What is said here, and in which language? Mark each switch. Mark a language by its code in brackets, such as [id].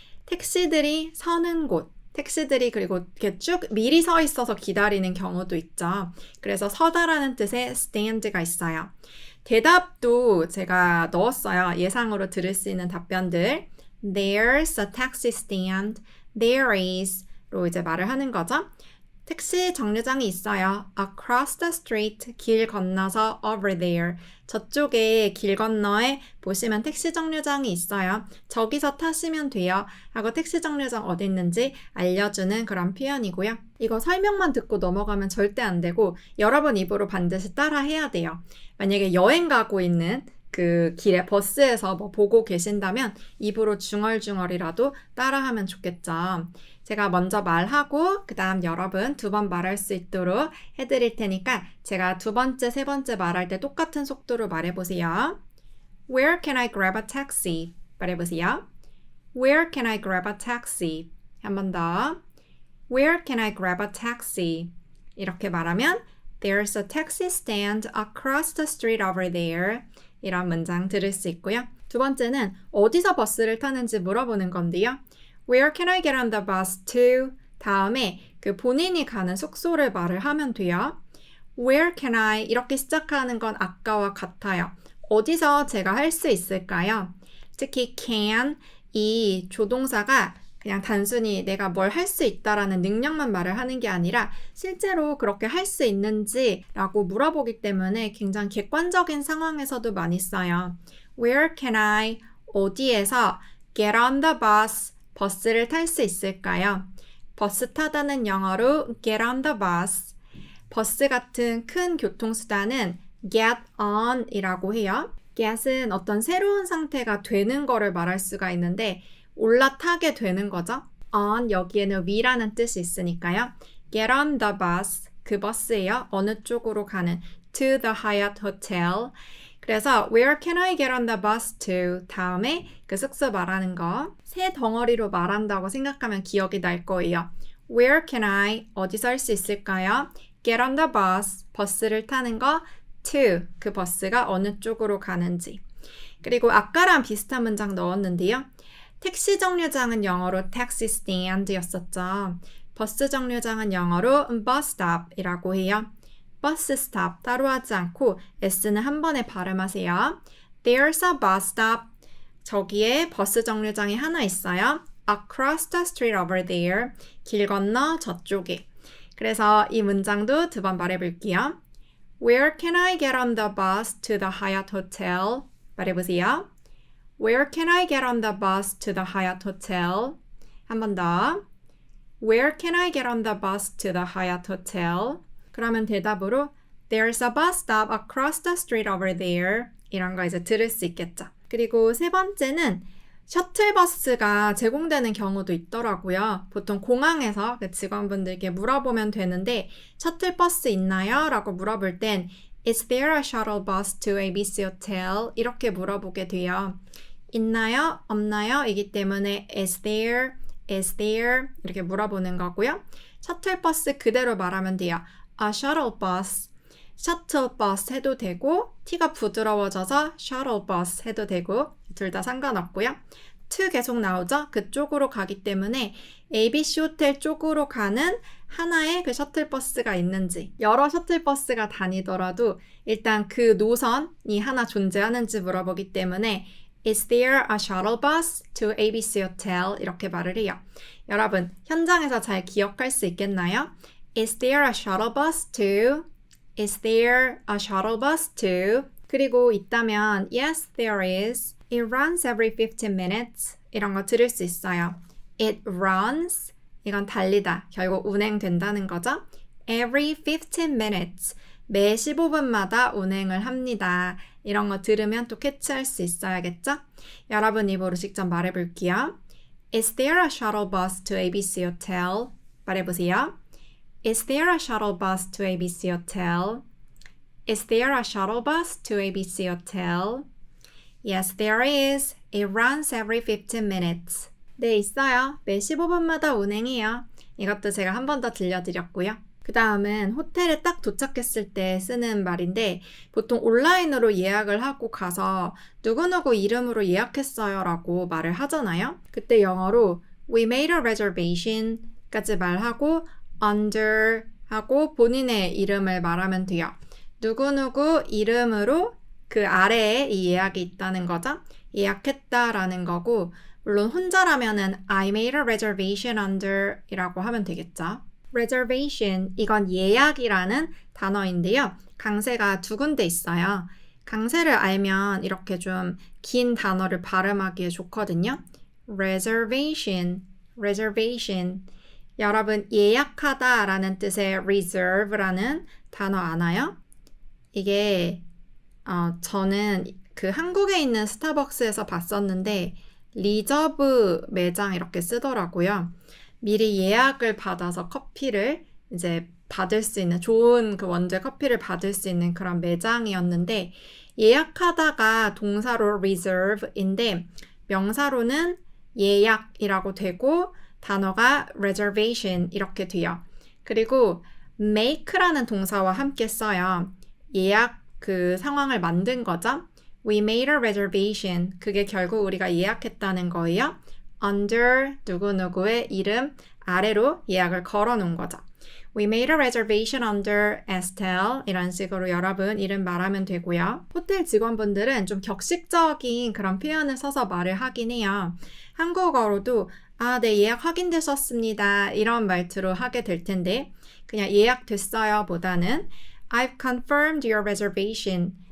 [ko] 택시들이 서는 곳, 택시들이 그리고 이렇게 쭉 미리 서 있어서 기다리는 경우도 있죠. 그래서 서다라는 뜻의 stand가 있어요. 대답도 제가 넣었어요. 예상으로 들을 수 있는 답변들. [en] There's a taxi stand. There is [ko] 로 이제 말을 하는 거죠. 택시 정류장이 있어요. [en] Across the street, [ko] 길 건너서 [en] over there. [ko] 저쪽에 길 건너에 보시면 택시 정류장이 있어요. 저기서 타시면 돼요. 하고 택시 정류장 어디 있는지 알려주는 그런 표현이고요. 이거 설명만 듣고 넘어가면 절대 안 되고 여러분 입으로 반드시 따라 해야 돼요. 만약에 여행 가고 있는 그 길에 버스에서 뭐 보고 계신다면 입으로 중얼중얼이라도 따라하면 좋겠죠. 제가 먼저 말하고 그 다음 여러분 2번 말할 수 있도록 해드릴 테니까 제가 2번째, 3번째 말할 때 똑같은 속도로 말해보세요. [en] Where can I grab a taxi? [ko] 말해보세요. [en] Where can I grab a taxi? [ko] 한 번 더. [en] Where can I grab a taxi? [ko] 이렇게 말하면 [en] There's a taxi stand across the street over there. [ko] 이런 문장 들을 수 있고요. 2번째는 어디서 버스를 타는지 물어보는 건데요. [en] Where can I get on the bus to? [ko] 다음에 그 본인이 가는 숙소를 말을 하면 돼요. [en] Where can I? [ko] 이렇게 시작하는 건 아까와 같아요. 어디서 제가 할 수 있을까요? 특히 can, 이 조동사가 그냥 단순히 내가 뭘 할 수 있다라는 능력만 말을 하는 게 아니라 실제로 그렇게 할 수 있는지라고 물어보기 때문에 굉장히 객관적인 상황에서도 많이 써요. [en] Where can I? [ko] 어디에서 [en] get on the bus? [ko] 버스를 탈 수 있을까요? 버스 타다는 영어로 [en] get on the bus. [ko] 버스 같은 큰 교통수단은 get on 이라고 해요. get은 어떤 새로운 상태가 되는 거를 말할 수가 있는데 올라타게 되는 거죠. on 여기에는 위라는 뜻이 있으니까요. [en] get on the bus [ko] 그 버스예요. 어느 쪽으로 가는 [en] to the Hyatt Hotel. [ko] 그래서 [en] where can I get on the bus to? [ko] 다음에 그 숙소 말하는 거 세 덩어리로 말한다고 생각하면 기억이 날 거예요. [en] Where can I? [ko] 어디서 할 수 있을까요? [en] Get on the bus. [ko] 버스를 타는 거 to 그 버스가 어느 쪽으로 가는지. 그리고 아까랑 비슷한 문장 넣었는데요. 택시 정류장은 영어로 taxi stand였었죠. 버스 정류장은 영어로 bus stop이라고 해요. bus stop 따로 하지 않고 S는 한 번에 발음하세요. [en] There's a bus stop. [ko] 저기에 버스 정류장이 하나 있어요. [en] Across the street over there. [ko] 길 건너 저쪽에. 그래서 이 문장도 2번 말해볼게요. [en] Where can I get on the bus to the Hyatt Hotel? [ko] 말해보세요. [en] Where can I get on the bus to the Hyatt Hotel? [ko] 한 번 더. [en] Where can I get on the bus to the Hyatt Hotel? [ko] 그러면 대답으로 [en] There's a bus stop across the street over there. [ko] 이런 거 이제 들을 수 있겠죠. 그리고 세 번째는 셔틀버스가 제공되는 경우도 있더라고요. 보통 공항에서 그 직원분들께 물어보면 되는데 셔틀버스 있나요? 라고 물어볼 땐 [en] Is there a shuttle bus to ABC Hotel? [ko] 이렇게 물어보게 돼요. 있나요? 없나요? 이기 때문에 [en] Is there? Is there? [ko] 이렇게 물어보는 거고요. 셔틀버스 그대로 말하면 돼요. [en] A shuttle bus. [ko] 셔틀 버스 해도 되고 T가 부드러워져서 shuttle bus 해도 되고 둘 다 상관없고요. to 계속 나오죠? 그쪽으로 가기 때문에 ABC 호텔 쪽으로 가는 하나의 그 셔틀버스가 있는지 여러 셔틀버스가 다니더라도 일단 그 노선이 하나 존재하는지 물어보기 때문에 [en] Is there a shuttle bus to ABC Hotel? [ko] 이렇게 말을 해요. 여러분 현장에서 잘 기억할 수 있겠나요? [en] Is there a shuttle bus to? Is there a shuttle bus to? [ko] 그리고 있다면 [en] Yes, there is. It runs every 15 minutes. 이런 거 들을 수 있어요. It runs. [ko] 이건 달리다. 결국 운행된다는 거죠. [en] Every 15 minutes. [ko] 매 15분마다 운행을 합니다. 이런 거 들으면 또 캐치할 수 있어야겠죠? 여러분 입으로 직접 말해볼게요. [en] Is there a shuttle bus to ABC Hotel? [ko] 말해보세요. [en] Is there a shuttle bus to ABC Hotel? Is there a shuttle bus to ABC Hotel? Yes, there is. It runs every 15 minutes. [ko] 네, 있어요. 매 15분마다 운행해요. 이것도 제가 한 번 더 들려드렸고요. 그 다음은 호텔에 딱 도착했을 때 쓰는 말인데 보통 온라인으로 예약을 하고 가서 누구누구 이름으로 예약했어요 라고 말을 하잖아요. 그때 영어로 [en] We made a reservation [ko] 까지 말하고 under 하고 본인의 이름을 말하면 돼요. 누구누구 이름으로 그 아래에 이 예약이 있다는 거죠. 예약했다라는 거고 물론 혼자라면은 [en] I made a reservation under [ko] 이라고 하면 되겠죠. reservation 이건 예약이라는 단어인데요. 강세가 두 군데 있어요. 강세를 알면 이렇게 좀 긴 단어를 발음하기에 좋거든요. [en] reservation, reservation. [ko] 여러분 예약하다 라는 뜻의 reserve라는 단어 아나요? 이게 저는 그 한국에 있는 스타벅스에서 봤었는데 리저브 매장 이렇게 쓰더라고요. 미리 예약을 받아서 커피를 이제 받을 수 있는 좋은 그 원두의 커피를 받을 수 있는 그런 매장이었는데 예약하다가 동사로 reserve인데 명사로는 예약이라고 되고 단어가 reservation 이렇게 돼요. 그리고 make라는 동사와 함께 써요. 예약 그 상황을 만든 거죠. [en] We made a reservation. [ko] 그게 결국 우리가 예약했다는 거예요. under 누구누구의 이름 아래로 예약을 걸어 놓은 거죠. [en] We made a reservation under Estelle. [ko] 이런 식으로 여러분 이름 말하면 되고요. 호텔 직원분들은 좀 격식적인 그런 표현을 써서 말을 하긴 해요. 한국어로도 네, 예약 확인되셨습니다. 이런 말투로 하게 될 텐데 그냥 예약됐어요 보다는 [en] I've confirmed your reservation.